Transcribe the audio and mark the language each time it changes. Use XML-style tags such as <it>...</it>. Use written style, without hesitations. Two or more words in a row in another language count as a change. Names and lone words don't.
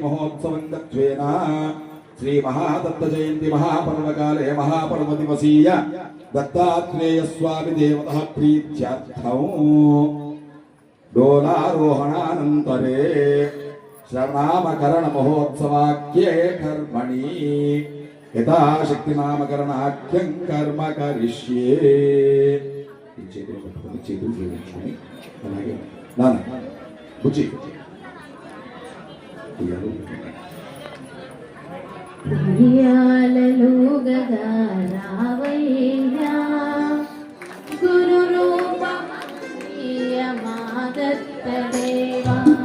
<sa>महोत्सवं दत्वेन श्री महादत्त जयंती महापर्व काले महापर्व दिवसीय दत्तात्रेय स्वामी देवतः प्रीत्यर्थं डोलारोहणानन्तरे श्रवणामकरण महोत्सवाख्ये कर्मणि यथाशक्ति नामकरणाख्यं कर्म करिष्ये</sa> <te>చేతులు పట్టుకొని చేతులు జోడించుకొని అలాగే నాన్న బుజ్జి ఉయ్యాలలో గదా రావయ్యా గురు రూపమయ్య మాదత్త దేవా</te>